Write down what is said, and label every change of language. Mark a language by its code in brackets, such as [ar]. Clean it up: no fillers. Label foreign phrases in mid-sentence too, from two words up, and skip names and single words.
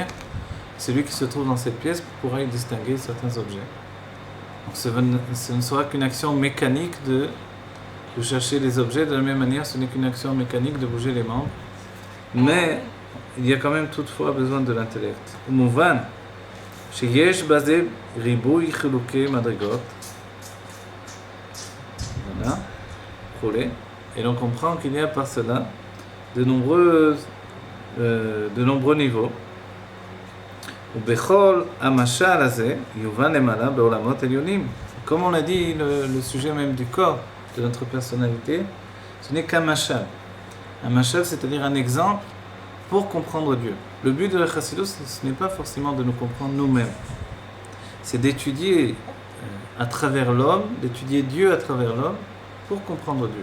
[fr] Celui qui se trouve dans cette pièce pourra y distinguer certains objets. Donc ce ne sera qu'une action mécanique de chercher les objets. De la même manière, ce n'est qu'une action mécanique de bouger les membres. Mais il y a quand même toutefois besoin de l'intellect. [he] מובן, שיש בזה ריבוי חילוקי מדרגות. [fr] Voilà. Et l'on comprend qu'il y a par cela de nombreux niveaux. [he] ובכל המשל הזה יובן למעלה בעולמות עליונים. [fr] Comme on a dit, le sujet même du corps, de notre personnalité, ce n'est qu'un mashal. Un mashal, c'est-à-dire un exemple pour comprendre Dieu. Le but de la chassidut, ce n'est pas forcément de nous comprendre nous-mêmes. C'est d'étudier à travers l'homme, d'étudier Dieu à travers l'homme, pour comprendre Dieu.